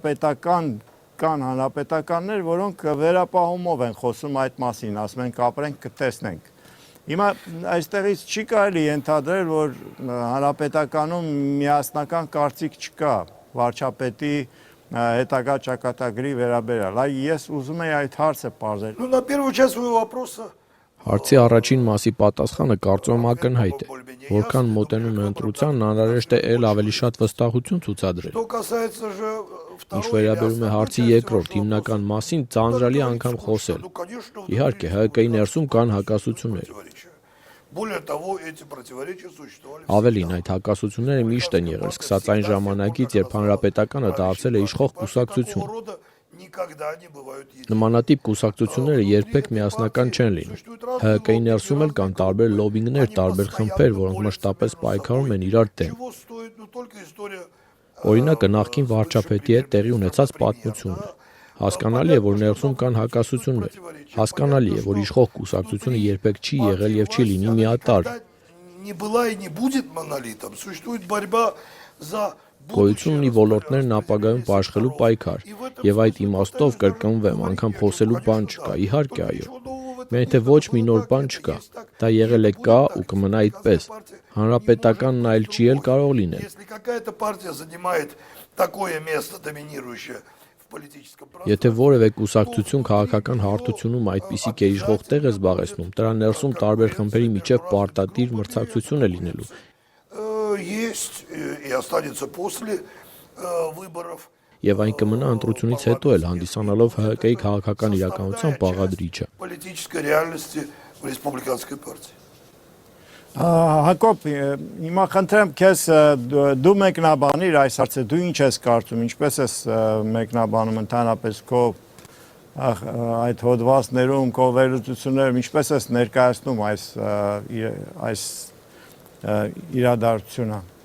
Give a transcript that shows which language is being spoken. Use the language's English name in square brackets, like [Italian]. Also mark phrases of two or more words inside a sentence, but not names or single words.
[Armenian] կան հանրապետականներ, որոնք վերապահումով են խոսում այդ մասին, ասում են կապրենք, կտեսնենք։ Հիմա այստեղից չի կարելի ենթադրել, որ հանրապետականում միասնական կարծիք չկա վարչապետի հետագա ճակատագրի վերաբերյալ։ Այ ես ուզում եի այդ հարցը պարզել։ [Russian] Ну, на первую часть своего вопроса [Armenian] Հարցի առաջին մասի պատասխանը կարծում եմ ակնհայտ է։ Որքան մոտենում է ընտրությանն, անհրաժեշտ է ել ավելի շատ վստահություն ցուցադրել։ [Russian] Что касается же [Armenian] Ինչ վերաբերում է հարցի երկրորդ հիմնական մասին, ծանրալի անգամ խոսել։ Իհարկե, ՀԿ-ի ներսում կան հակասություններ։ [Russian] Более того, эти противоречия существовали. [Armenian] Ավելին, այդ հակասությունները միշտ են եղել, սկսած այն ժամանակից, երբ հանրապետականը դարձել է իշխող կուսակցություն։ [Russian] Никогда не бывают [Armenian] Նմանատիպ կուսակցությունները երբեք միասնական չեն լինում։ ՀԿ-ի ներսում էլ կան տարբեր լոբինգներ, տարբեր խմբեր, որոնք մշտապես պայքարում են իրար դեմ։ [Russian] Чего стоит, ну, только история [Armenian] Օրինակը նախկին վարչապետի հետ տեղի ունեցած պատմությունն է։ Հասկանալի է, որ ներսում կան հակասություններ։ Հասկանալի է, որ իշխող կուսակցությունը երբեք չի եղել եւ չի լինի միատարր։ [Russian] не была и не будет монолитом. Существует борьба за [Armenian] Գոյություն ունի ոլորտներն ապագայում պաշխելու պայքար, եւ այդ իմաստով կրկնվեմ, անգամ խոսելու բան չկա, իհարկե այո։ Միայն թե ոչ մի նոր բան չկա։ Դա եղել է կա ու կմնա այդպես։ Հանրապետականն այլ չի էլ կարող լինել։ [Russian] Если какая-то партия занимает такое место доминирующее в политическом [Armenian] Եթե որևէ կուսակցություն քաղաքական հարթությունում այդպիսի գերիշխող տեղ է զբաղեցնում, դրա ներսում տարբեր խմբերի միջև պարտադիր մրցակցություն է լինելու։ [Russian] есть и останется после выборов. [Armenian] Եվ այն կմնա ընտրությունից հետո էլ հանդիսանալով ՀԿ-ի քաղաքական իրականության բաղադրիչը։ [Russian] Политической реальности в республиканской партии. [Armenian] Հակոբ, հիմա խնդրեմ քեզ դու մեկնաբանիր այս հարցը, դու ինչ ես կարծում, ինչպես ես մեկնաբանում ընդհանրապես քո այդ հոդվածներում, քո վերլուծություններում, ինչպես ես ներկայացնում այս իրադարձությունը։